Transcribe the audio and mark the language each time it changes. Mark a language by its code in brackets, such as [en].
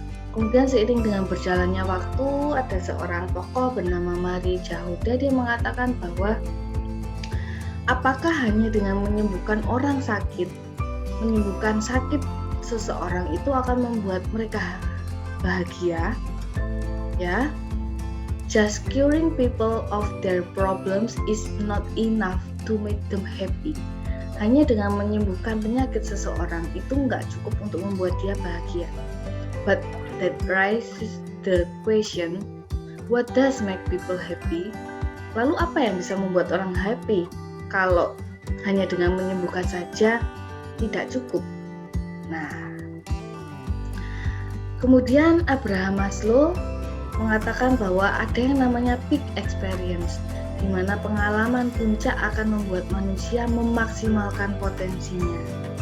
[id] Kemudian seiring dengan berjalannya waktu, ada seorang tokoh bernama Marie Jahoda, dia mengatakan bahwa apakah hanya dengan menyembuhkan orang sakit, menyembuhkan sakit seseorang itu akan membuat mereka bahagia? Ya. [en] Just curing people of their problems is not enough to make them happy. [id] Hanya dengan menyembuhkan penyakit seseorang itu nggak cukup untuk membuat dia bahagia. [en] But that raises the question, what does make people happy? [id] Lalu apa yang bisa membuat orang happy? Kalau hanya dengan menyembuhkan saja tidak cukup. Nah, kemudian Abraham Maslow mengatakan bahwa ada yang namanya peak experience, di mana pengalaman puncak akan membuat manusia memaksimalkan potensinya.